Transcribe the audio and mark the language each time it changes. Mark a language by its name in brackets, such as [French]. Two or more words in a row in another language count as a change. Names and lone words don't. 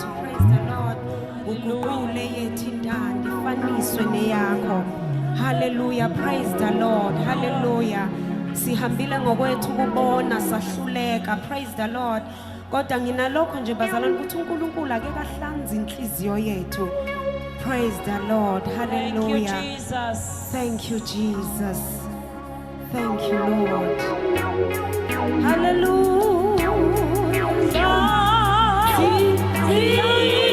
[English] Praise the Lord. [Zulu] Uguqule yethu intando ifaniswe neyakho. [English] Hallelujah. Praise the Lord. Hallelujah. [Zulu] Sihambile ngokwethu kubona sahluleka. [English] Praise the Lord. [Zulu] Kodwa nginalokho nje bazalwane ukuthi uNkulunkulu ake kahlanza inhliziyo yethu. [English] Praise the Lord. Hallelujah. Thank you, Jesus. Thank you, Jesus. Thank you, Lord. Hallelujah.